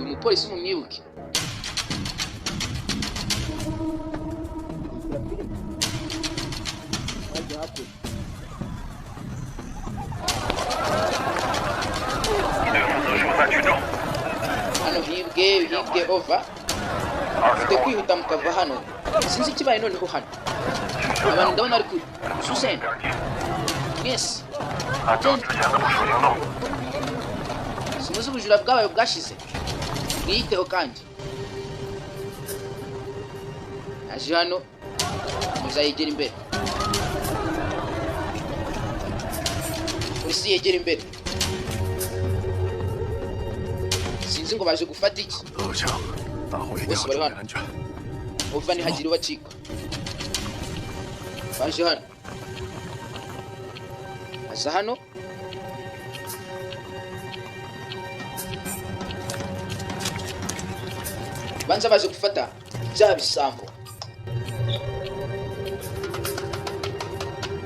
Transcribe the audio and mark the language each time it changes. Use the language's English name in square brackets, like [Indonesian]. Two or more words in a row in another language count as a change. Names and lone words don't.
[Kinyarwanda] Umupolisi mumwibuke. Hano hibwe over. Ufite kwihuta mukava hano. Sinzi ikibaye noneho hano. Abantu ndabona ari kuri Susen. Yes. [Chinese] 按照之前的部署行动。 [Kinyarwanda] Simuzi ubujura bwabaye bwashize. Mwiyiteho kandi. Aje hano. Muzayegera imbere. Polisi yegera imbere. Sinzi ngo baje gufata iki. [Chinese] 陆强，大伙一定要注意安全。 [Kinyarwanda] Uva ni hagira ubacika. Baje hano. Asa hano. Banza baje gufata bya bisambo.